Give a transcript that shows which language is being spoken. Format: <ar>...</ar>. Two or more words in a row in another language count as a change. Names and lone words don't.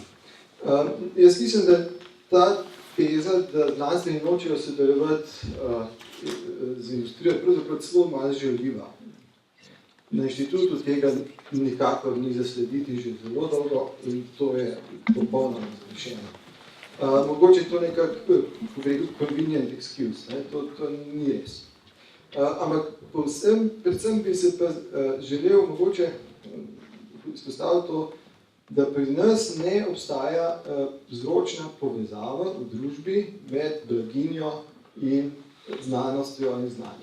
<sl>Jaz mislim, da ta teza, da znanstveni nočejo sodelovati z industrijo, je pravzaprav celo malo žaljiva. Na inštitutu tega nikakor ni zaslediti že zelo dolgo in to je popolnoma zgrešeno. Mogoče to nekako</sl> <en>convenient excuse,</en> <sl>to ni res. Ampak predvsem bi se pa želel mogoče izpostaviti to, da pri nas ne obstaja vzročna povezava v družbi med blaginjo in znanostjo in znanjem.</sl>